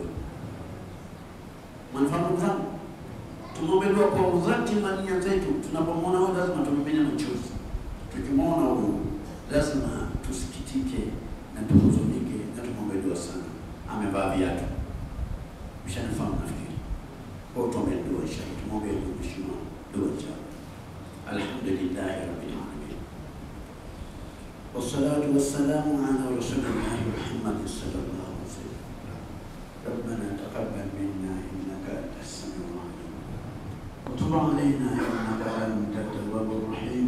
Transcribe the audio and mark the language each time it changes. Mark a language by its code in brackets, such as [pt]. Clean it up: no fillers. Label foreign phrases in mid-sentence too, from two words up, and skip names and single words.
[sw] Mnafahamu zangu, tumuombe dua kwa udhati na nia zetu. Tunapomwona huyu lazima tumimine machozi. Tukimwona huyu lazima tusikitike na tuhuzunike na tumuombe dua sana. Amevaa viatu. Mshanifahamu nafikiri. Kwa tuombe dua inshallah. Tumuombe mheshimiwa dua inshallah. [ar] الحمد لله رب العالمين والصلاة والسلام على رسول الله محمد صلى الله عليه وسلم. ربنا تقبل منا إنك أنت السميع العليم. وتب علينا إنك أنت التواب الرحيم.